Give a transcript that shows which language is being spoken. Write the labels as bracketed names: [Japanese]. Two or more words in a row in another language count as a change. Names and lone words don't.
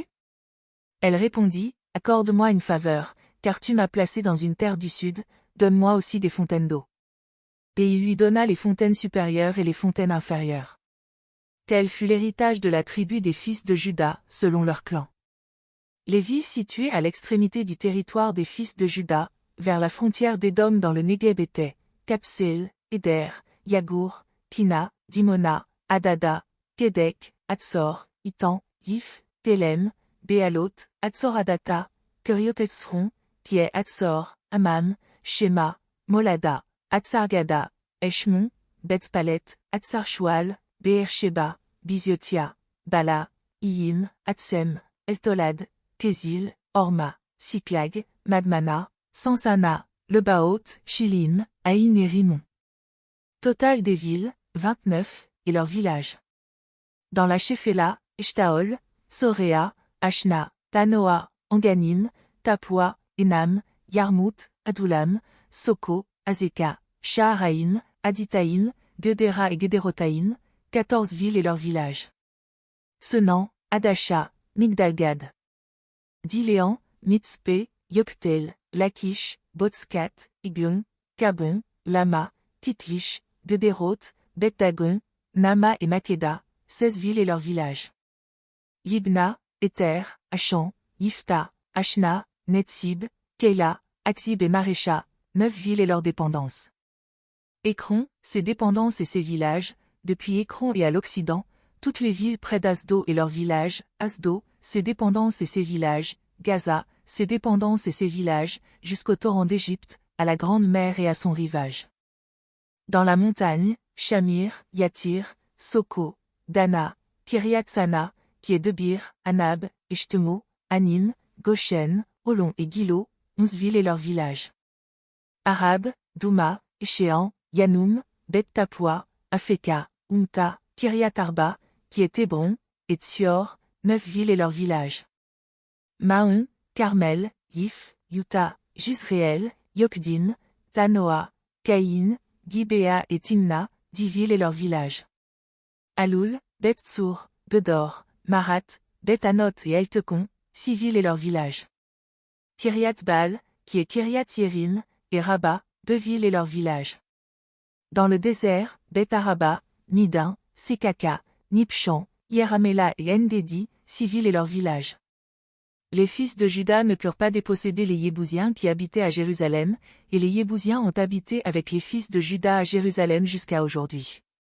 [French] Elle répondit, accorde-moi une faveur, car tu m'as placé dans une terre du sud, donne-moi aussi des fontaines d'eau. Et il lui donna les fontaines supérieures et les fontaines inférieures. Tel fut l'héritage de la tribu des fils de Juda, selon leur clan. Les villes situées à l'extrémité du territoire des fils de Juda, vers la frontière d'Édom dans le Négueb étaient, Kapseel, Éder, Yagour, Kina, Dimona, Adada, Kédek, Hatzor, Itan, Dif, Télem, Béalot, Hatzoradata, Kuriotetzron, qui est Hatzor, Amam, Shema, Molada, Hatzargada, Eshmon, Bethpalet, Hatzarchoual, Beersheba, Biziotia, Bala, Iyim, Hatsem, Eltolad, Kézil, Orma, Siklag, Madmana, Sansana, Lebaoth, Shilim, Aïn et Rimon. Total des villes, 29, et leurs villages. Dans la Shéphéla, Eshtaol, Soréa, Ashna, Tanoa, Anganim, Tapua, Enam, Yarmout, Adoulam, Soko, Azeka, Shaharaïm, Aditaïm, Gedera et Gederotaïm, 14 villes et leurs villages. Senan, Adasha, Migdalgad. Diléan, Mitzpé, Yoktel, Lakish, Botskat, Iglon, Kabon, Lama, Titlish, Gederot, Beth-Dagon, Nama et Makeda, 16 villes et leurs villages. Yibna, Éther, Achan, Yifta, Ashna, Netsib, Keila, Aksib et Marécha, 9 villes et leurs dépendances. Écron, ses dépendances et ses villages, depuis Écron et à l'Occident, toutes les villes près d'Asdo et leurs villages, Asdo, ses dépendances et ses villages, Gaza, ses dépendances et ses villages, jusqu'au torrent d'Égypte, à la grande mer et à son rivage. Dans la montagne, Shamir, Yatir, Soko, Dana, Kiriath-Sana, qui est Debir, Anab, Eshtemo, Anim, Goshen, Olon et Gilo, 11 villes et leurs villages. Arab, Douma, Échéan, Yanoum, Beth-Tapua, Afeka, Umta, Kiriath Arba, qui est Hébron, et Tsior, 9 villes et leurs villages. Mahon, Carmel, Dif, Yuta, Juzréel, Yokdim, Zanoa, Caïn, Gibéa et Timna, 10 villes et leurs villages. Aloul, Beth Tsour, Bedor, Marat, Beth Anot et Eltekon, 6 villes et leurs villages. Kiryat Baal, qui est Kiryat Yerim, et Rabat, 2 villes et leurs villages. Dans le désert, Beth Araba, Midin, Sekaka, Nipshan, Yeramela et Endedi, 6 villes et leurs villages. Les fils de Juda ne purent pas déposséder les Yébousiens qui habitaient à Jérusalem, et les Yébousiens ont habité avec les fils de Juda à Jérusalem jusqu'à aujourd'hui.